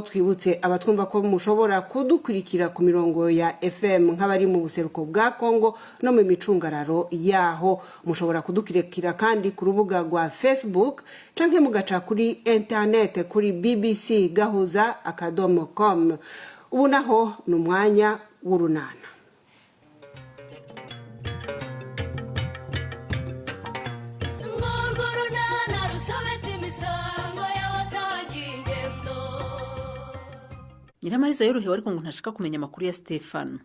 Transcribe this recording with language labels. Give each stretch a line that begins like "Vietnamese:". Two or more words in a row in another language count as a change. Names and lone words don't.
Rundi: Twibutse abatwumva ko mushobora kudukurikira ku mirongo ya FM nk'abari mu buseruko bwa Kongo no mu micungararo yaho. Mushobora kudukurikira kandi ku rubuga rwa Facebook canke mugaca kuri internet kuri bbcgahuza.com. Ubu naho ni umwanya w'Urunana.
Kinyarwanda: Nyiramariza yorohewe ariko ngo ntashaka kumenya amakuru ya Stefano.